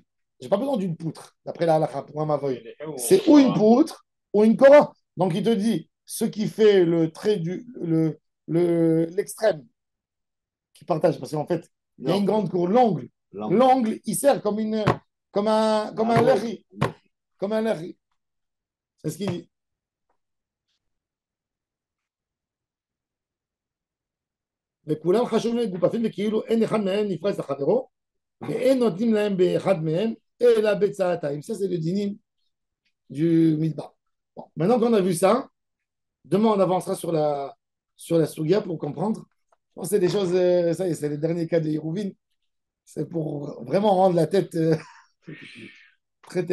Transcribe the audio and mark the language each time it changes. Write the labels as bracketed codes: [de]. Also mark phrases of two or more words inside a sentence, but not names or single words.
[fr] Je n'ai pas besoin d'une poutre, d'après la halakha, pour un mavoy. C'est ou une poutre, ou une kora. Donc il te dit, ce qui fait le trait l'extrême, qui partage, parce qu'en fait, il y a une grande cour, l'angle, il sert comme un lechi. Comme un lechi. C'est ce qu'il dit. [he] וכולם חשובים לגופפים וכאילו אין אחד מהם נפרץ לחברו ואין נותנים להם באחד מהם אלא בצעתיים. [fr] Ça c'est le dinim du midbar. Bon, maintenant qu'on a vu ça, demain on avancera sur la sugia pour comprendre. Bon, c'est des choses, ça y est, c'est les derniers cas de Hérouvine. C'est pour vraiment rendre la tête très technique dans ce sujet.